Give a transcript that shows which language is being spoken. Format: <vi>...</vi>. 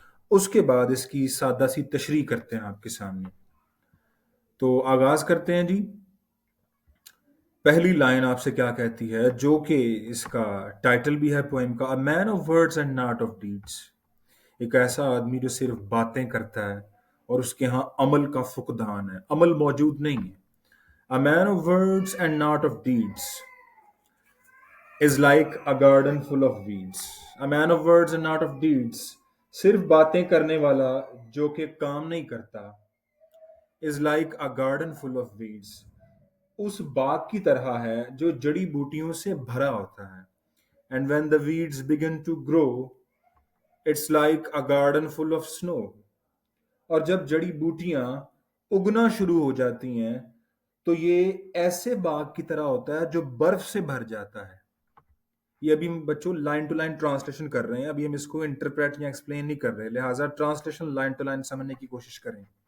<ur>اس کے بعد اس کی سادہ سی تشریح کرتے ہیں آپ کے سامنے. تو آغاز کرتے ہیں جی. پہلی لائن آپ سے کیا کہتی ہے، جو کہ اس کا ٹائٹل بھی ہے پوئم کا،</ur> <en>A man of words and not of deeds.</en> <ur>ایک ایسا آدمی جو صرف باتیں کرتا ہے اور اس کے ہاں عمل کا فقدان ہے، عمل موجود نہیں ہے.</ur> <en>A man of words and not of deeds is like a garden full of weeds. A man of words and not of deeds،</en> <ur>صرف باتیں کرنے والا جو کہ کام نہیں کرتا،</ur> <en>is like a garden full of weeds،</en> <ur>اس باغ کی طرح ہے جو جڑی بوٹیوں سے بھرا ہوتا ہے.</ur> <en>And when the weeds begin to grow it's like a garden full of snow.</en> <ur>اور جب جڑی بوٹیاں اگنا شروع ہو جاتی ہیں تو یہ ایسے باغ کی طرح ہوتا ہے جو برف سے بھر جاتا ہے. یہ ابھی ہم بچوں لائن ٹو لائن ٹرانسلیشن کر رہے ہیں، ابھی ہم اس کو انٹرپریٹ یا ایکسپلین نہیں کر رہے، لہٰذا ٹرانسلیشن لائن ٹو لائن سمجھنے کی کوشش کریں.</ur>